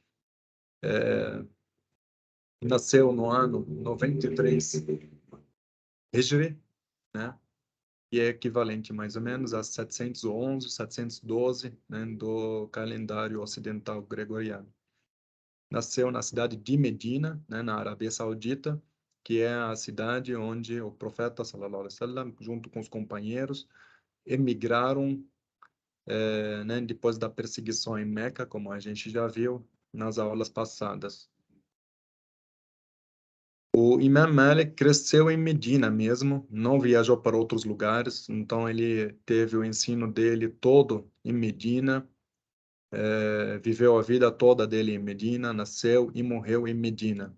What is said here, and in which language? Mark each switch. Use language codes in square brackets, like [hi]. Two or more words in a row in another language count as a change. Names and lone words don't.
[pt] Nasceu no ano 93 Hijri, né? E é equivalente mais ou menos a 711, 712, né, do calendário ocidental gregoriano. Nasceu na cidade de Medina, né, na Arábia Saudita, que é a cidade onde o profeta, [ar] صلى الله عليه وسلم, [pt] junto com os companheiros, emigraram, né, depois da perseguição em Meca, como a gente já viu nas aulas passadas. O Imam Malik cresceu em Medina mesmo, não viajou para outros lugares, então ele teve o ensino dele todo em Medina, viveu a vida toda dele em Medina, nasceu e morreu em Medina.